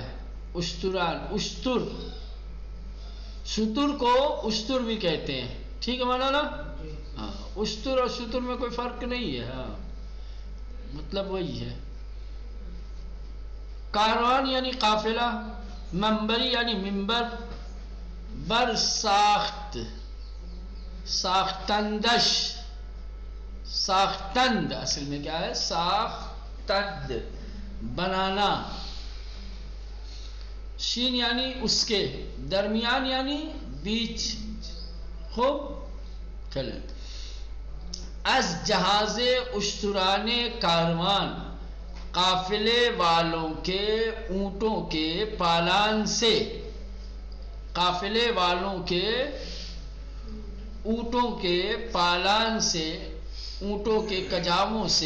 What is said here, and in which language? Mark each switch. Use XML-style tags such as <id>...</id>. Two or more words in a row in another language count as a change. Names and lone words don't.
<ur>اشتران، اشتر، شتر کو اشتر بھی کہتے ہیں. ٹھیک ہے مولانا؟ ہاں. اشتر اور شتر میں کوئی فرق نہیں ہے. ہاں، مطلب وہی ہے. کاروان یعنی قافلہ. منبری یعنی منبر.</ur> <fa>بر ساخت، ساختندش، ساختند</fa> <ur>اصل میں کیا ہے؟ ساختند، بنانا. شین یعنی اس کے، درمیان یعنی بیچ. خوب چلیں.</ur> <fa>از جہاز اشتران کاروان،</fa> <ur>قافلے والوں کے اونٹوں کے پالان سے، قافلے والوں کے اونٹوں کے پالان سے، اونٹوں کے کجاووں سے.</ur>